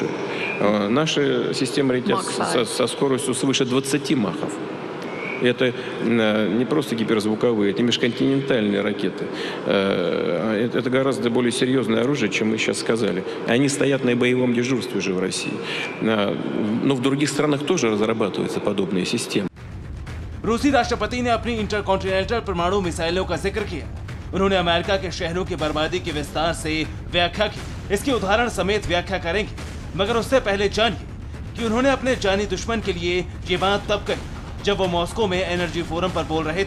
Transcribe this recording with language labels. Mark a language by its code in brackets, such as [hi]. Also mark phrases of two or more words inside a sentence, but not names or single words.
[ru] Наши системы летят со скоростью свыше 20 махов. Это не просто гиперзвуковые, это межконтинентальные ракеты. Это гораздо более серьезное оружие, чем мы сейчас сказали. Они стоят на боевом дежурстве уже в России. Но в других странах тоже разрабатываются подобные системы. [hi] रूसी राष्ट्रपति ने अपनी इंटरकॉन्टिनेंटल परमाणु मिसाइलों का जिक्र किया। उन्होंने अमेरिका के शहरों की बर्बादी की विस्तार से व्याख्या की। इसके उदाहरण समेत व्याख्या करेंगे, मगर उससे पहले जानिए कि उन्होंने अपने जानी दुश्मन के लिए ये बात तब कही जब वो मॉस्को में [en] energy forum [hi] पर बोल रहे थे।